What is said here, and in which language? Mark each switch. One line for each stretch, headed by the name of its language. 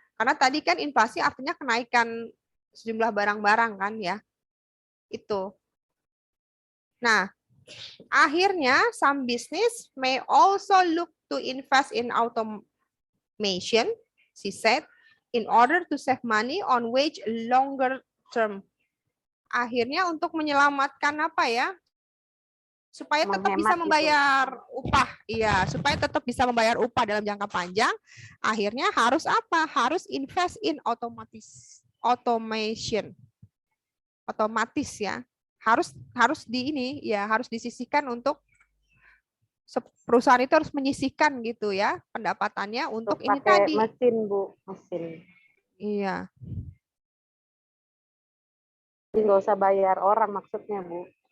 Indonesian: Karena tadi kan inflasi artinya kenaikan sejumlah barang-barang kan ya. Itu. Nah, akhirnya
English: some business may also look to invest in automation, she said, in order to save money on wage longer term.
Indonesian: Akhirnya untuk menyelamatkan apa ya? Supaya tetap bisa membayar upah. Iya, supaya tetap bisa membayar upah dalam jangka panjang, akhirnya harus apa? Harus
English: invest in automation.
Indonesian: Otomatis ya. Harus di ini ya, harus disisihkan untuk perusahaan itu harus menyisihkan gitu ya pendapatannya untuk ini tadi. Mesin, Bu, mesin. Iya. Jadi nggak usah bayar orang maksudnya, Bu.